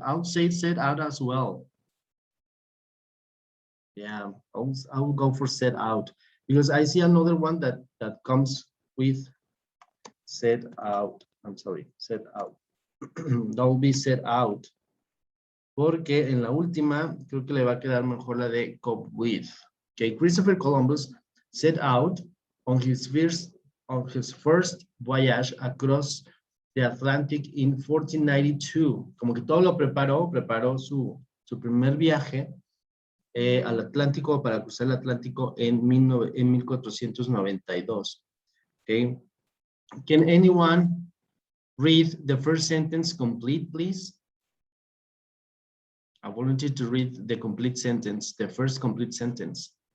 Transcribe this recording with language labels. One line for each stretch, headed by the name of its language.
English: I would say set out as well. Yeah, I will go for set out because I see another one that comes with set out. I'm sorry, set out. That will be set out.
Spanish: Porque en la última creo que le va a quedar mejor la de cope with.
English: Okay, Christopher Columbus set out on his first voyage across the Atlantic in 1492.
Spanish: Como que todo lo preparó su primer viaje al Atlántico para cruzar el Atlántico en 1492.
English: Okay. Can anyone read the first sentence complete, please? I volunteer to read the complete sentence, the first complete sentence.